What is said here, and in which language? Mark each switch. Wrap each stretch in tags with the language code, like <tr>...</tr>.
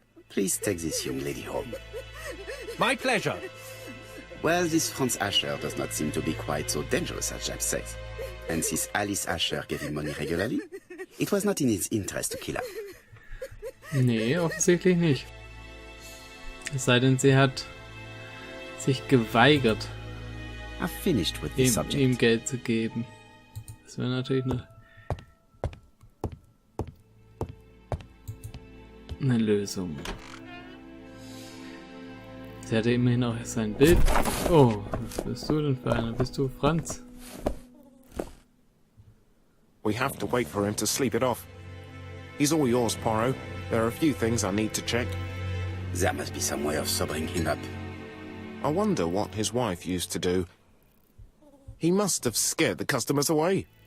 <en>Please take this young lady home. My pleasure. Well, this Franz Ascher does not seem to be quite so dangerous as Jack says. And since Alice Ascher gave him money regularly, it was not in his interest to kill her.</en> <de>Nee, offensichtlich nicht. Es sei denn, sie hat sich geweigert,</de> <en>I've finished with this subject.</en> <de>ihm Geld zu geben. Das wäre natürlich eine Lösung. Sie hatte immerhin auch sein Bild. Oh, was bist du denn für einer? Bist du Franz?</de> <en>We have to wait for him to sleep it off. He's all yours, Poirot. There are a few things I need to check. There must be some way of sobering him up. I wonder what his wife used to do. He must have scared the customers away.</en>